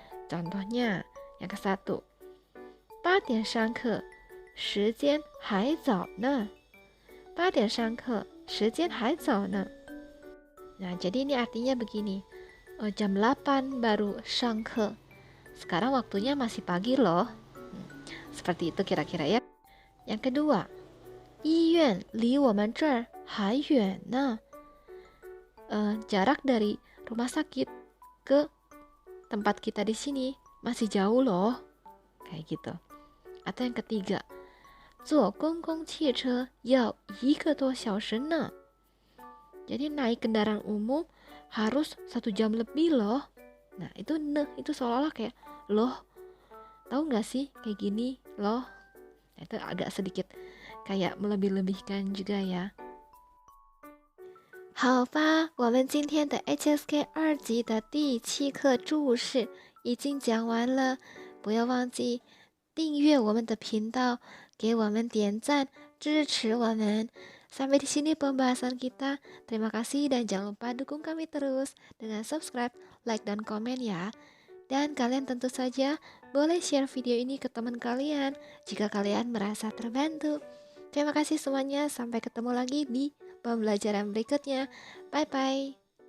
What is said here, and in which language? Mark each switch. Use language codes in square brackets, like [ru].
[id] Contohnya, yang ke satu, [zh] 8点上课，时间还早呢。 8点上课，时间还早呢。 [id] Nah, jadi ini artinya begini. Jam 8 baru [zh] 上课. [id] Sekarang waktunya masih pagi loh. Seperti itu kira-kira ya. Yang kedua, [zh] 医院离我们这儿还远呢. [id] Jarak dari rumah sakit ke tempat kita di sini masih jauh loh. Kayak gitu. Atau yang ketiga, [zh] 坐公共汽车要1个多小时呢. [id] Jadi naik kendaraan umum harus 1 jam lebih loh. Nah itu ne, itu seolah-olah kayak loh. Tahu nggak sih kayak gini loh. Nah, itu agak sedikit kayak melebih-lebihkan juga ya. [zh] 好吧，我们今天的 HSK 2级的第7课注释已经讲完了，不要忘记订阅我们的频道，给我们点赞，支持我们。 [id] Sampai di sini pembahasan kita. Terima kasih dan jangan lupa dukung kami terus dengan subscribe, like, dan komen ya. Dan kalian tentu saja boleh share video ini ke teman kalian jika kalian merasa terbantu. Terima kasih semuanya, sampai ketemu lagi di pembelajaran berikutnya. Bye-bye.